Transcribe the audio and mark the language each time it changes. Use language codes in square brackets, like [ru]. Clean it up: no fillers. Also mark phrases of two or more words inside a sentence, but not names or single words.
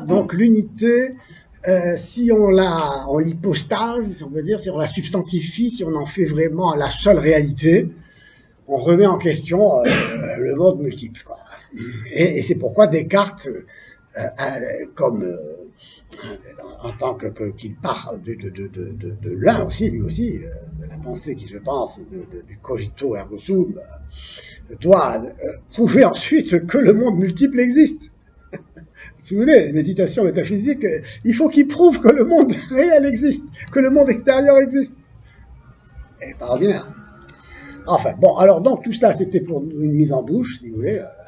[fr] Donc l'unité, si on l'hypostase, si on veut dire, si on la substantifie, si on en fait vraiment la seule réalité, on remet en question le monde multiple, quoi. Et c'est pourquoi Descartes, en tant qu'il part de l'un aussi, lui aussi, de la pensée qui se pense, du [la] cogito ergo sum, [fr] doit prouver ensuite que le monde multiple existe. Si vous voulez, méditation métaphysique, il faut qu'il prouve que le monde réel existe, que le monde extérieur existe. Extraordinaire. Enfin, bon, alors donc tout ça c'était pour une mise en bouche, si vous voulez.